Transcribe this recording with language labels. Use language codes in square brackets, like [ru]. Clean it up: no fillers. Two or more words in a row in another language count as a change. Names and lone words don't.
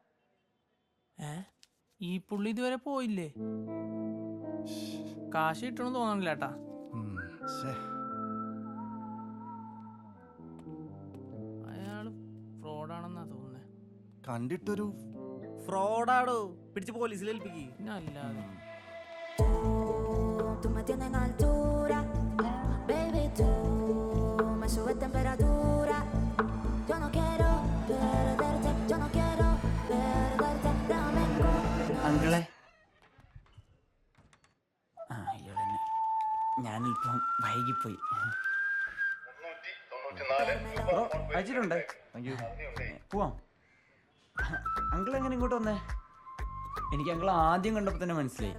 [ml] ഈ പുള്ളി ഇതുവരെ പോയില്ലേ? കാശ് കിട്ടണമെന്ന് തോന്നണില്ല ഏട്ടാ. അയാള് ഫ്രോഡാണെന്നാ തോന്നുന്നേ. കണ്ടിട്ടൊരു ഫ്രോഡാടോ, പിടിച്ച് പോലീസിൽ ഏൽപ്പിക്ക്. പിന്നെ അല്ലാതെ [es] Tú me tienes en altura, baby, tú me subes temperatura. Yo no quiero perderte, yo no quiero perderte. Dame [ml] അങ്കിളെ, ആ ഇയാളെന്നെ. ഞാനിപ്പം വൈകിപ്പോയി. ബ്രോ അയച്ചിട്ടുണ്ട്. പോവാം. അങ്കിൾ എങ്ങനെ ഇങ്ങോട്ട് വന്നേ? എനിക്ക് അങ്കിൾ ആദ്യം കണ്ടപ്പോൾ തന്നെ മനസ്സിലായി.